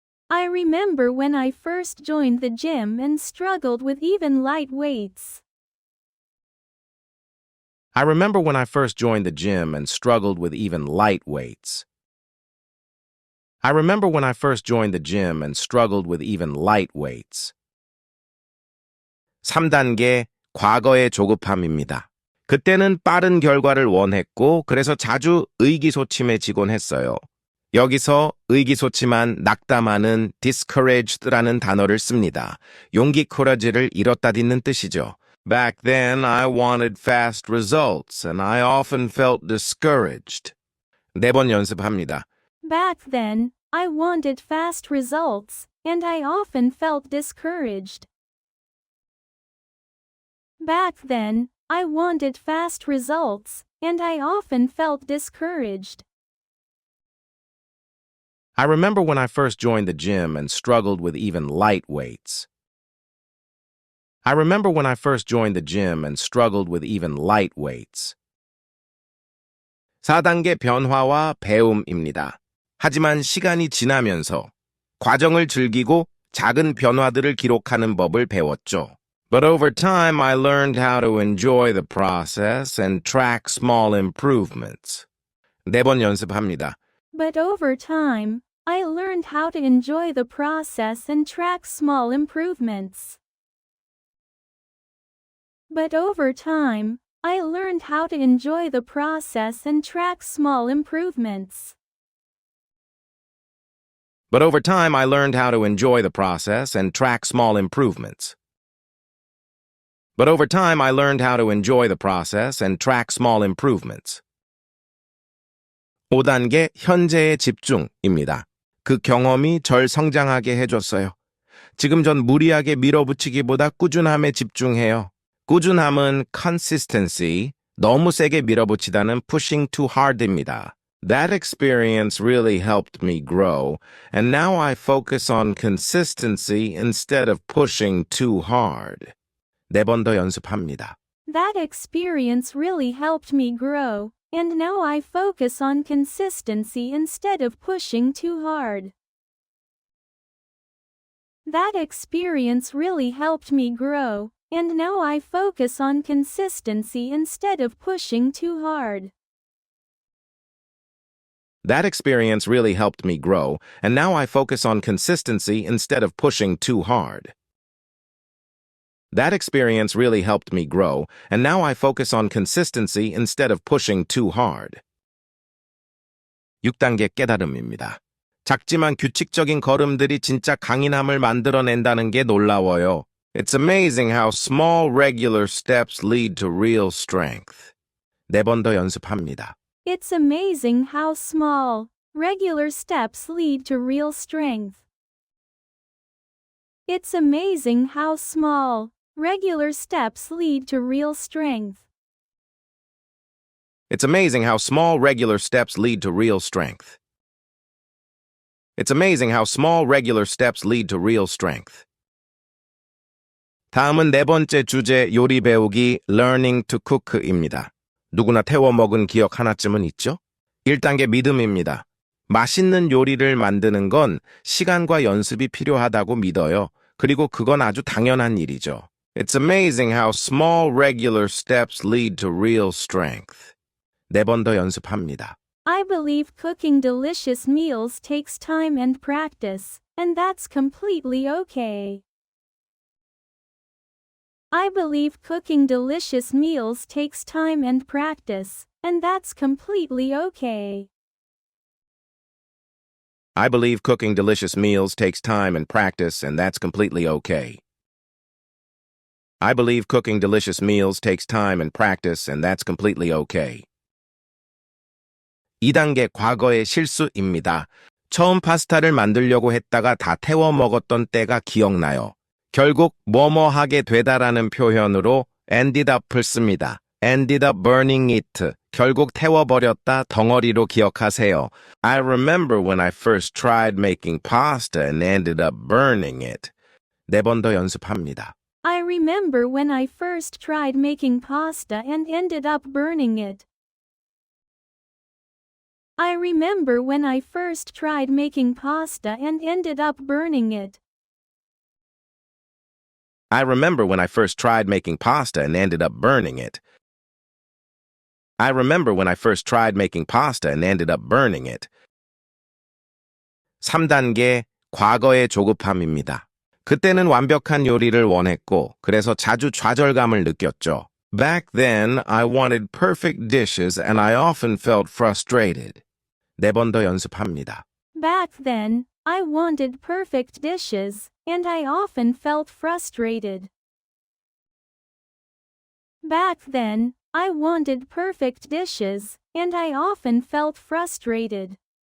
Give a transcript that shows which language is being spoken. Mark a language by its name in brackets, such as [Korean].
[English] I remember when I first joined the gym and struggled with even light weights. I remember when I first joined the gym and struggled with even light weights. I remember when I first joined the gym and struggled with even light weights. [Korean] 3단계 과거의 조급함입니다. 그때는 빠른 결과를 원했고 그래서 자주 의기소침해지곤 했어요. 여기서 의기소침한, 낙담하는 discouraged라는 단어를 씁니다. 용기, courage를 잃었다 딛는 뜻이죠. [English] Back then, I wanted fast results, and I often felt discouraged. [Korean] 4번 연습합니다. [English] Back then, I wanted fast results, and I often felt discouraged. Back then, I wanted fast results, and I often felt discouraged. I remember when I first joined the gym and struggled with even light weights. I remember when I first joined the gym and struggled with even light weights. [Korean] 4단계 변화와 배움입니다. 하지만 시간이 지나면서 과정을 즐기고 작은 변화들을 기록하는 법을 배웠죠. [English] But over time, I learned how to enjoy the process and track small improvements. [Korean] 4번 연습합니다. [English] But over time, I learned how to enjoy the process and track small improvements. But over time, I learned how to enjoy the process and track small improvements. But over time, I learned how to enjoy the process and track small improvements. But over time, I learned how to enjoy the process and track small improvements. [Korean] 5단계 현재의 집중입니다. 그 경험이 절 성장하게 해줬어요. 지금 전 무리하게 밀어붙이기보다 꾸준함에 집중해요. 꾸준함은 consistency, 너무 세게 밀어붙이다는 [English] pushing too hard [Korean] 입니다. [English] That experience really helped me grow, and now I focus on consistency instead of pushing too hard. [Korean] 4번 더 연습합니다. [English] That experience really helped me grow, and now I focus on consistency instead of pushing too hard. That experience really helped me grow, and now I focus on consistency instead of pushing too hard. That experience really helped me grow, and now I focus on consistency instead of pushing too hard. That experience really helped me grow, and now I focus on consistency instead of pushing too hard. [Korean] 6단계 깨달음입니다. 작지만 규칙적인 걸음들이 진짜 강인함을 만들어낸다는 게 놀라워요. [English] It's amazing how small regular steps lead to real strength. [Korean] 4번 더 연습합니다. [English] It's amazing how small, regular steps lead to real strength. It's amazing how small, regular steps lead to real strength. It's amazing how small regular steps lead to real strength. It's amazing how small regular steps lead to real strength. [Korean] 다음은 4번째 주제 요리 배우기 [English] learning to cook [Korean] 입니다. 누구나 태워 먹은 기억 하나쯤은 있죠? 1단계 믿음입니다. 맛있는 요리를 만드는 건 시간과 연습이 필요하다고 믿어요. 그리고 그건 아주 당연한 일이죠. [English] It's amazing how small regular steps lead to real strength. [Korean] 4번 더 연습합니다. [English] I believe cooking delicious meals takes time and practice, and that's completely okay. I believe cooking delicious meals takes time and practice, and that's completely okay. I believe cooking delicious meals takes time and practice, and that's completely okay. I believe cooking delicious meals takes time and practice, and that's completely okay. [Korean] 2단계 과거의 실수입니다. 처음 파스타를 만들려고 했다가 다 태워 먹었던 때가 기억나요. 결국 뭐뭐 하게 되다라는 표현으로 [English] ended up [Korean] 을 씁니다. [English] ended up burning it. [Korean] 결국 태워버렸다 덩어리로 기억하세요. [English] I remember when I first tried making pasta and ended up burning it. [Korean] 4번 더 연습합니다. [English] I remember when I first tried making pasta and ended up burning it. I remember when I first tried making pasta and ended up burning it. I remember when I first tried making pasta and ended up burning it. I remember when I first tried making pasta and ended up burning it. [Korean] 3단계 과거의 조급함입니다. 그때는 완벽한 요리를 원했고 그래서 자주 좌절감을 느꼈죠. [English] Back then, I wanted perfect dishes and I often felt frustrated. [Korean] 4번 더 연습합니다. [English] Back then, I wanted perfect dishes, and I often felt frustrated. Back then, I wanted perfect dishes, and I often felt frustrated.